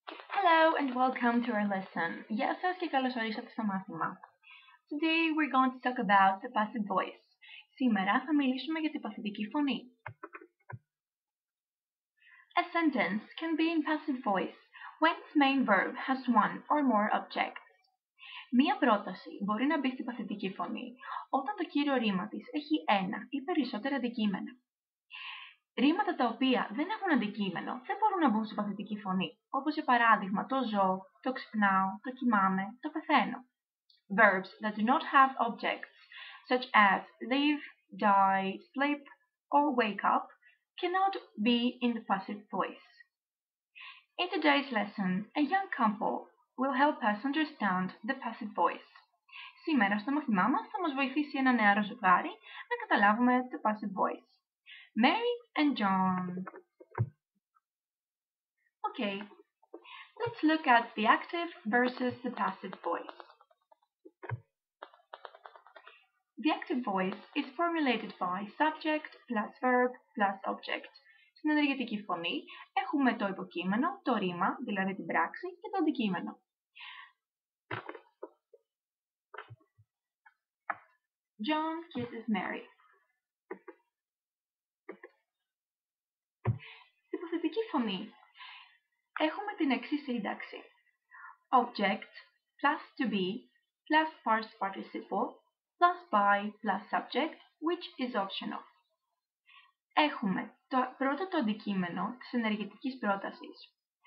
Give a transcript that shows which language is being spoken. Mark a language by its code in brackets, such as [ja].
[en] Hello and welcome to our lesson. [el] Γεια σας και καλώς ορίσατε στο μάθημα. [en] Today we're going to talk about the passive voice. [el] Σήμερα θα μιλήσουμε για την παθητική φωνή. [en] A sentence can be in passive voice when its main verb has one or more objects. [el] Μία πρόταση μπορεί να μπει στην παθητική φωνή όταν το κύριο ρήμα της έχει ένα ή περισσότερα αντικείμενα. Ρήματα τα οποία δεν έχουν αντικείμενο δεν μπορούν να μπουν στην παθητική φωνή, όπως για παράδειγμα το ζω, το ξυπνάω, το κοιμάμαι, το πεθαίνω. [en] Verbs that do not have objects, such as live, die, sleep, or wake up, cannot be in the passive voice. In today's lesson, a young couple will help us understand the passive voice. [el] Σήμερα στο μάθημά μας θα μας βοηθήσει ένα νεαρό ζευγάρι να καταλάβουμε το passive voice. [en] Mary and John. Okay, let's look at the active versus the passive voice. The active voice is formulated by subject plus verb plus object. [el] Στην ενεργητική φωνή έχουμε το υποκείμενο, το ρήμα, δηλαδή την πράξη και το αντικείμενο. [en] John kisses Mary. [el] Στην παθητική φωνή έχουμε την εξής σύνταξη. [en] Object plus to be plus past participle plus by plus subject which is optional. [el] Έχουμε πρώτα το αντικείμενο της ενεργητικής πρότασης.